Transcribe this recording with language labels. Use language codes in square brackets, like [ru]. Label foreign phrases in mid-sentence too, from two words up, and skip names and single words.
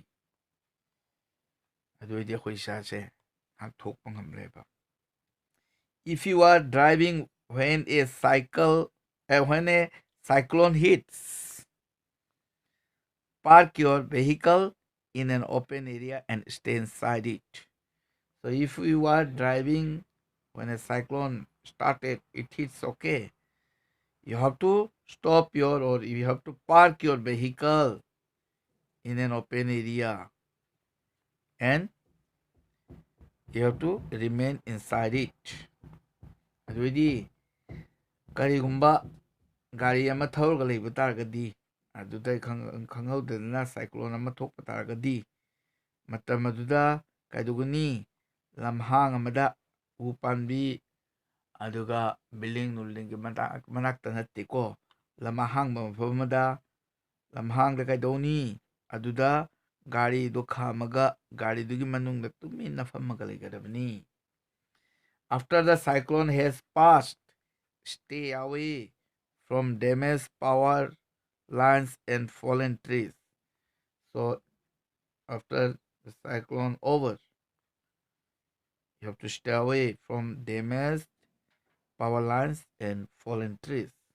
[mni] ꯑꯗꯨꯑꯣꯏꯗꯤ ꯑꯩꯈꯣꯏ ꯏꯁꯥꯁꯦ ꯉꯥꯛꯊꯣꯛꯄ ꯉꯝꯂꯦꯕ. [en] If you are driving when a cyclone hits, park your vehicle in an open area and stay inside it. So if you are driving when a cyclone started, it hits, okay, you have to you have to park your vehicle in an open area and you have to remain inside it. [mni] ꯑꯗꯨꯗꯤ ꯀꯔꯤꯒꯨꯝꯕ ꯒꯥꯔꯤ ꯑꯃ ꯊꯧꯔꯒ ꯂꯩꯕ ꯇꯥꯔꯒꯗꯤ, ꯑꯗꯨꯗ ꯈꯪꯍꯧꯗꯗꯅ ꯁꯥꯏꯀ꯭ꯂꯣꯟ ꯑꯃ ꯊꯣꯛꯄ ꯇꯥꯔꯒꯗꯤ, ꯃꯇꯝ ꯑꯗꯨꯗ ꯀꯩꯗꯧꯒꯅꯤ, ꯂꯝꯍꯥꯡ ꯑꯃꯗ ꯎ ꯄꯥꯝꯕꯤ ꯑꯗꯨꯒ ꯕꯤꯜꯗꯤꯡ ꯅꯨꯜꯗꯤꯡꯒꯤ ꯃꯅꯥꯛꯇ ꯅꯠꯇꯦꯀꯣ, ꯂꯝ ꯑꯍꯥꯡꯕ ꯃꯐꯝ ꯑꯃꯗ, ꯂꯝꯍꯥꯡꯗ ꯀꯩꯗꯧꯅꯤ, ꯑꯗꯨꯗ ꯒꯥꯔꯤꯗꯣ ꯈꯥꯝꯃꯒ ꯒꯥꯔꯤꯗꯨꯒꯤ ꯃꯅꯨꯡꯗ ꯇꯨꯃꯤꯟꯅ ꯐꯝꯃꯒ ꯂꯩꯒꯗꯕꯅꯤ. [en] After the cyclone has passed, stay away from damaged power lines and fallen trees. So after the cyclone over, you have to stay away from damaged power lines, and fallen trees.